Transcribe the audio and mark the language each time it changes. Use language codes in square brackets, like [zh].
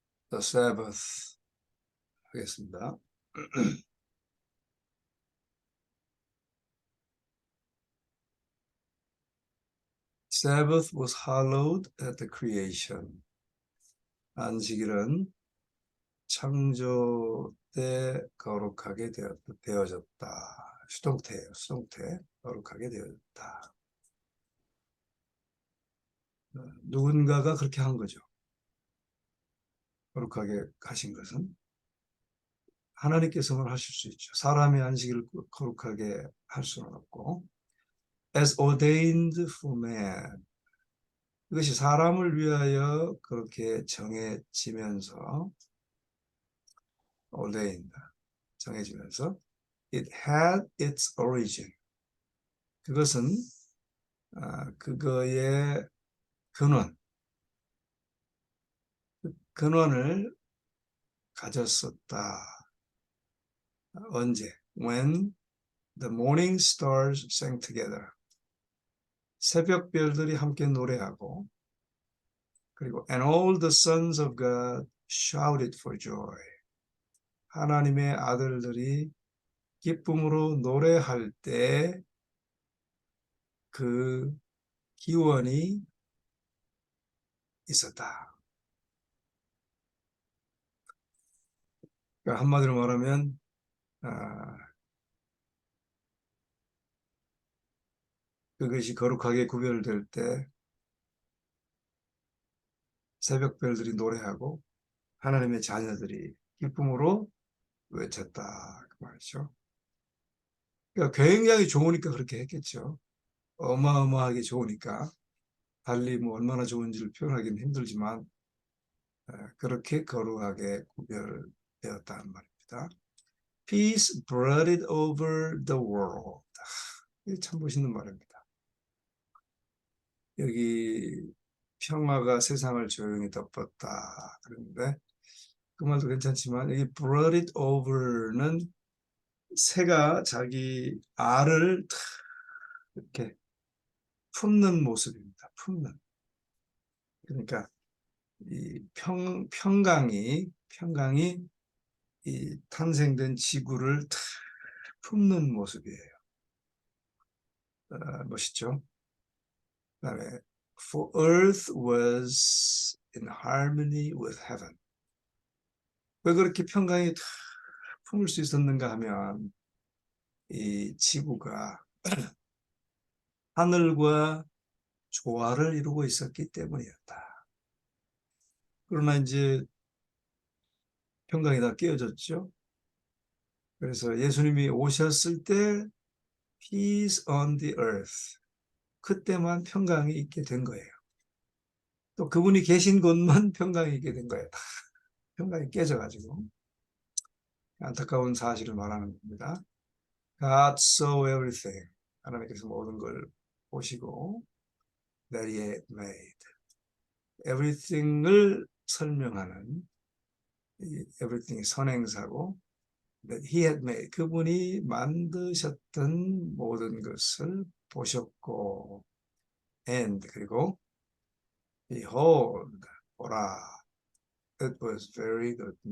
[en] the Sabbath [ko] 하겠습니다. [en] Sabbath was hallowed at the creation. [ko] 안식일은 창조 때 거룩하게 되어졌다. 수동태예요. 수동태. 거룩하게 되어졌다. 누군가가 그렇게 한 거죠. 거룩하게 하신 것은 하나님께서만 하실 수 있죠. 사람의 안식일을 거룩하게 할 수는 없고 [en] as ordained for man. [ko] 그것이 사람을 위하여 그렇게 정해지면서 ordained, 정해지면서 [en] it had its origin. [ko] 그것은 그거의 근원을 가졌었다. 언제? [en] When the morning stars sang together. [ko] 새벽별들이 함께 노래하고 그리고 [en] and all the sons of God shouted for joy. [ko] 하나님의 아들들이 기쁨으로 노래할 때 그 기원이 있었다. 그러니까 한마디로 말하면 그것이 거룩하게 구별될 때 새벽별들이 노래하고 하나님의 자녀들이 기쁨으로 외쳤다. 그 말이죠. 그러니까 굉장히 좋으니까 그렇게 했겠죠. 어마어마하게 좋으니까. 달리 뭐 얼마나 좋은지를 표현하기는 힘들지만 그렇게 거룩하게 구별되었다는 말입니다. [en] Peace brooded over the world. [ko] 이게 참 멋있는 말입니다. 여기 평화가 세상을 조용히 덮었다 그러는데 그 말도 괜찮지만 여기 brooded over는 새가 자기 알을 이렇게 품는 모습입니다. 품는. 그러니까 이 평강이 이 탄생된 지구를 품는 모습이에요. 멋있죠? 그다음에 [en] For earth was in harmony with heaven. [ko] 왜 그렇게 평강이 품을 수 있었는가 하면 이 지구가 하늘과 조화를 이루고 있었기 때문이었다. 그러나 이제 평강이 다 깨어졌죠. 그래서 예수님이 오셨을 때 [en] Peace on the earth. [ko] 그때만 평강이 있게 된 거예요. 또 그분이 계신 곳만 평강이 있게 된 거예요. 평강이 깨져가지고 안타까운 사실을 말하는 겁니다. [en] God saw everything. [ko] 하나님께서 모든 걸 보시고 [en] that he had made. [ko] everything을 설명하는 everything이 선행사고 [en] that he had made. [ko] 그분이 만드셨던 모든 것을 보셨고 and 그리고 behold 보라 [en] it was very good.